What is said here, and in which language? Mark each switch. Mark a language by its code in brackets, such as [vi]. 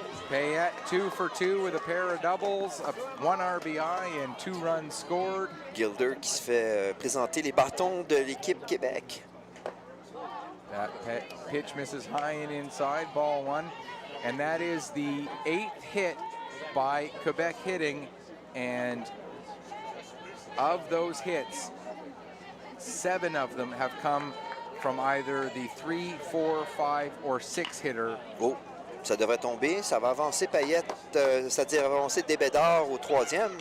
[en] Payette 2 for 2 with a pair of doubles, 1 RBI and 2 runs scored. [fr] Gilder qui se fait présenter les bâtons de l'équipe Québec. [en] That pitch misses high and inside, ball 1. And that is the 8th hit by Quebec hitting. And of those hits, 7 of them have come from either the 3, 4, 5, or 6 hitter. [fr] Oh, ça devrait tomber. Ça va avancer Payette, c'est-à-dire avancer Debedard au 3e.